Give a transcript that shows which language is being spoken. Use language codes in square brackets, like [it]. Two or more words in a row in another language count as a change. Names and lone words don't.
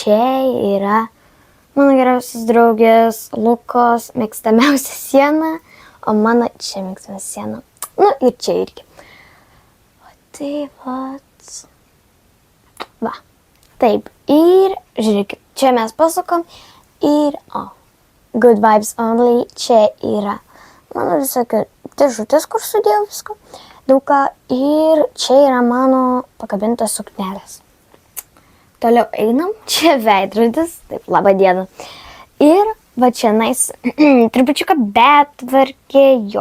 [lt] O čia yra Mano geriausias draugės Lukos mėgstamiausia siena, o mano čia mėgstama siena. Nu ir čia irgi. O tai vat. Va. Taip. Ir žiūrėkit, čia mes pasukam ir [en] good vibes only. [lt] Čia yra mano visokio dėžutės, kur sudėjau visko. Daug ką. Ir čia yra mano pakabintos suknelės. Toliau einam, čia veidrodis, taip, laba diena. Ir va čia nais, trupučiuką betvarkė jo.